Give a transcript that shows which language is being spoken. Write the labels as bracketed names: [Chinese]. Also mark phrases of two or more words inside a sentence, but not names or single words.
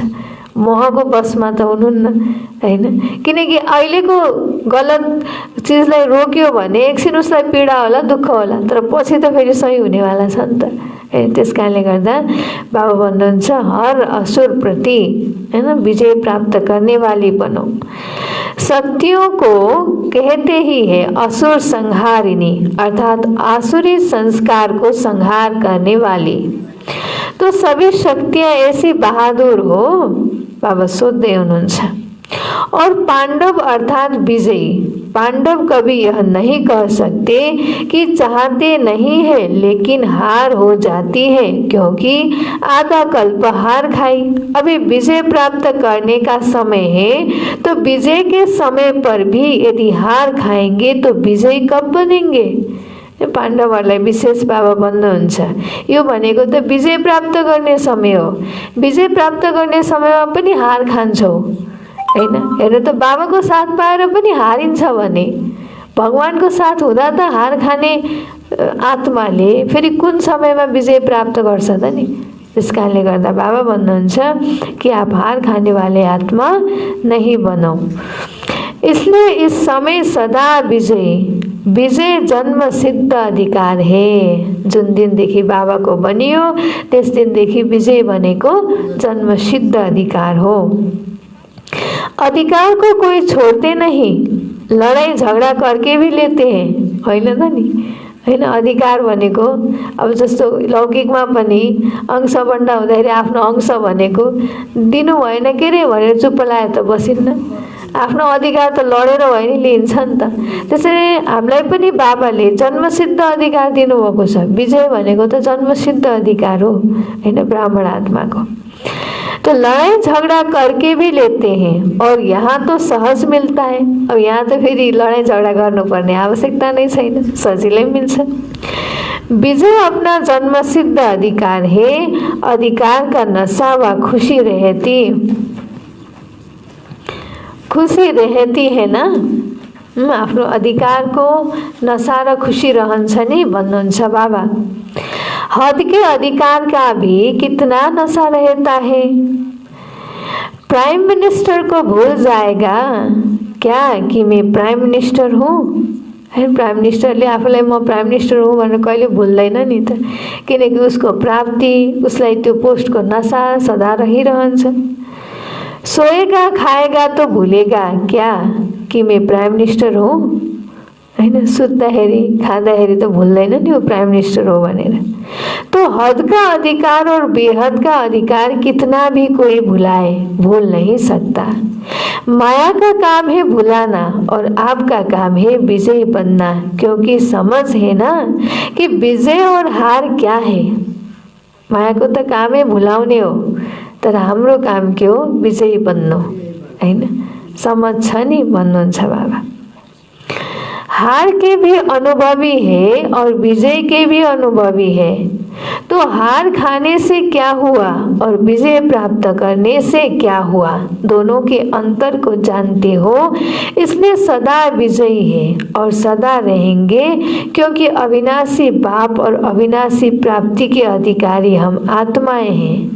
[Nepali] मोहको बसमा त हुनुहुन्न हैन, किनकि अहिलेको गलत चिजलाई रोक्यो भने एकछिन उसलाई पीडा होला, दुःख होला, तर पछि त फेरि सही हुनेवाला छ नि त। त्यस कारणले गर्दा बाबा भन्नुहुन्छ [Hindi] हर असुर प्रति हैन विजय प्राप्त करने वाली बनो। शक्तियों को कहते ही है असुर संहारिणी, अर्थात आसुरी संस्कार को संहार करने वाली। तो सभी शक्तियां ऐसी बहादुर हो, [Nepali] बाबा सोध्दै हुनुहुन्छ। [Hindi] और पांडव अर्थात विजयी, पांडव कभी यह नहीं कह सकते कि चाहते नहीं है लेकिन हार हो जाती है, क्योंकि आधा कल्प हार खाई। अभी विजय प्राप्त करने का समय है, तो विजय के समय पर भी यदि हार खाएंगे तो विजय कब बनेंगे। [Nepali] पाण्डवहरूलाई विशेष बाबा भन्नुहुन्छ, यो भनेको त विजय प्राप्त गर्ने समय हो, विजय प्राप्त गर्ने समयमा पनि हार खान्छौ हैन। हेर्नु त बाबाको साथ पाएर पनि हारिन्छ भने भगवानको साथ हुँदा त हार खाने आत्माले फेरि कुन समयमा विजय प्राप्त गर्छ त नि। त्यस कारणले गर्दा बाबा भन्नुहुन्छ [Hindi] कि आप हार खाने वाले आत्मा नहीं बनो। इसलिए इस समय सदा विजय, विजय जन्म सिद्ध अधिकार है। [Nepali] जुन दिनदेखि बाबाको बनियो त्यस दिनदेखि विजय भनेको जन्म सिद्ध अधिकार हो। [Hindi] अधिकार को कोई छोड़ते नहीं, लड़ाई झगड़ा करके भी लेते हैं [Nepali] होइन त नि हैन। अधिकार भनेको अब जस्तो लौकिकमा पनि अंश बन्डा हुँदाखेरि आफ्नो अंश भनेको दिनु भएन के रे भनेर चुप्प लाएर त बसिन्न, आफ्नो अधिकार त लडेर भए नि लिन्छ नि त। त्यसरी हामीलाई पनि बाबाले जन्मसिद्ध अधिकार दिनुभएको छ। विजय भनेको त जन्मसिद्ध अधिकार हो हैन ब्राह्मण आत्माको। [Hindi] तो लड़ाई झगड़ा करके भी लेते हैं और यहाँ तो सहज मिलता है। [Nepali] अब यहाँ तो फिर लड़ाई झगड़ा गर्नुपर्ने आवश्यकता नै छैन, सजिलै मिल्छ। [Hindi] विजय अपना जन्मसिद्ध अधिकार है, अधिकार का नशा व खुशी रहती है ना। [Nepali] आफ्नो अधिकारको नशा र खुशी रहन्छ नि भन्नुहुन्छ बाबा। [Hindi] हद के अधिकार का भी कितना नशा रहता है। [English] Prime Minister [Hindi] को भूल जाएगा क्या कि मैं [English] Prime Minister [Hindi] हूँ। [Nepali] है प्राइम मिनिस्टरले आफूलाई म [English] Prime Minister [Nepali] हुँ भनेर कहिले भुल्दैन नि त, किनकि उसको प्राप्ति, उसलाई त्यो पोस्टको नशा सदा रहिरहन्छ। [Hindi] सोएगा खाएगा तो भूलेगा क्या कि मैं [English] Prime Minister [Hindi] हूँ। [Nepali] हैन, सुत्दाखेरि खाँदाखेरि त भुल्दैन नि वो [English] Prime Minister [Nepali] हो भनेर। [Hindi] तो हद का अधिकार और बेहद का अधिकार कितना भी कोई भुलाए, भूल नहीं सकता। माया का काम है भुलाना और आपका काम है विजयी बनना, क्योंकि समझ है ना कि विजय और हार क्या है। माया को तो काम है [Nepali] भुलाउने हो, तर हाम्रो काम के हो, विजयी बन्नु। हैन, समझ छ नि भन्नुहुन्छ बाबा। [Hindi] हार के भी अनुभवी है और विजय के भी अनुभवी है। तो हार खाने से क्या हुआ और विजय प्राप्त करने से क्या हुआ, दोनों के अंतर को जानते हो, इसलिए सदा विजयी है और सदा रहेंगे, क्योंकि अविनाशी बाप और अविनाशी प्राप्ति के अधिकारी हम आत्माएं हैं।